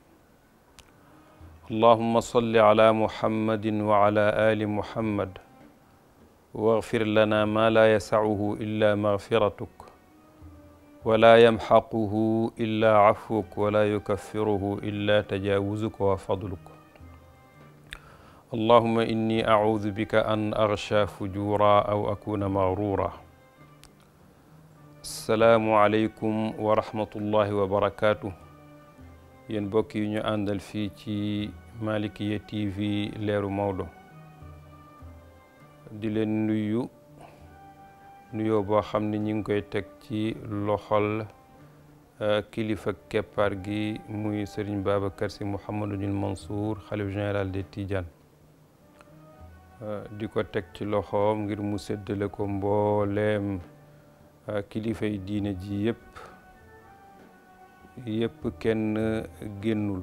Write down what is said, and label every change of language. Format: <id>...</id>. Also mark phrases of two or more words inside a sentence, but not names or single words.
<ar>اللهم صل على محمد وعلى آل محمد واغفر لنا ما لا يسعه إلا مغفرتك ولا يمحقه إلا عفوك ولا يكفره إلا تجاوزك وفضلك. اللهم إني أعوذ بك أن أغشى فجورا أو أكون مغرورا. السلام عليكم ورحمة الله وبركاته.</ar> <wo>yéen mbokk yi ñu àndal fii ci Malikiya TV leeru Maodo di leen nuyoo boo xam ne ñi ngi koy teg ci loxol kilifa keppaar gi muy Serigne Babacar Sy Mouhamadunil Mansour xalif</wo> <fr>général des Tidianes,</fr> <wo>di ko teg ci loxoom ngir mu séddale ko mbooleem kilifay diine ji yépp kenn génnul.</wo>